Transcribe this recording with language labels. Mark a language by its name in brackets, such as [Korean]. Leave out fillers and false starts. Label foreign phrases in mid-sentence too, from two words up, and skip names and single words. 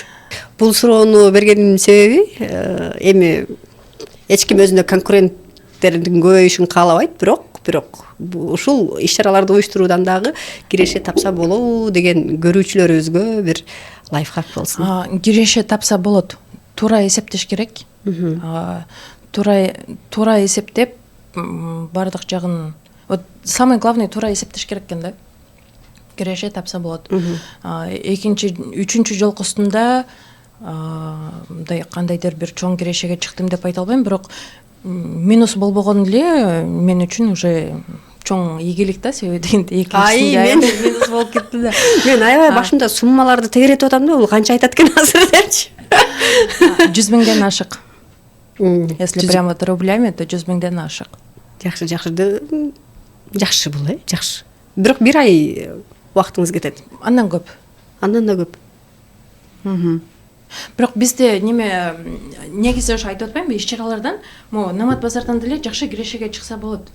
[Kyrgyz] Бул суроону бергениmin себеби эми эч ким өзүнө конкуренттердин көбөйүшүн каалабайт, бирок ушул иш-чараларды уюштуруудан дагы киреше тапса болобу деген көрүүчүлөрүбүзгө бир лайфхак болсун. Киреше тапса болот. Туура эсептеш керек. Туура эсептеп бардык жагын. [Russian] Вот самый главный [Kyrgyz] туура эсептеш керек экен да. Киреше тапса болот. Экинчи, үчүнчү жолкусунда мындай кандайдыр бир чоң кирешеге чыктым деп айта албайм, бирок минус болбогон эле мен үчүн уже чоң ийгилик да, себеби дегенде экинчисинде минус болуп кетти да. Мен аябай башымда суммаларды тегеретип атам да, бул канча айтат экен азыр депчи. 100 миңден ашык. [Russian] Если прямо рублями, то 100 [Kyrgyz] миңден ашык. Жакшы бул, жакшы. Бирок бир ай убактыңыз кетет. Андан көп. Андан да көп. Бирок бизде неме негизи ошо айтып атпаймынбы, иш-чаралардан могу Намат Базардан деле жакшы кирешеге чыкса болот.